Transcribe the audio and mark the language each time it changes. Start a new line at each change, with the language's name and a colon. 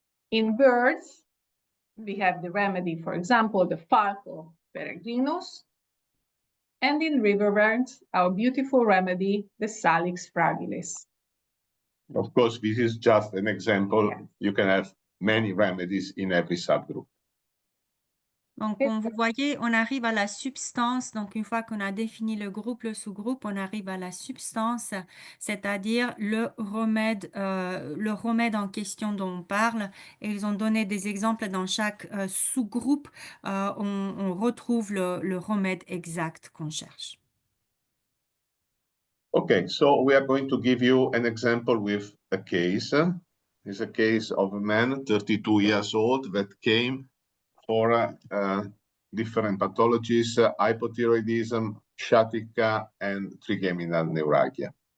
English: In birds, we have the remedy, for example, the falco peregrinus. And in riverbirds, our beautiful remedy, the Salix fragilis. Of course, this is just an example. Yeah. You can have many remedies in every subgroup.
French: Donc, comme vous voyez, on arrive à la substance. Donc, une fois qu'on a défini le groupe, le sous-groupe, on arrive à la substance, c'est-à-dire le remède en question dont on parle. Et ils ont donné des exemples dans chaque sous-groupe. On retrouve le remède exact qu'on cherche.
English: Okay, so we are going to give you an example with a case. It's a case of a man, 32 years old, that came for different pathologies, hypothyroidism, sciatica, and trigeminal neuralgia.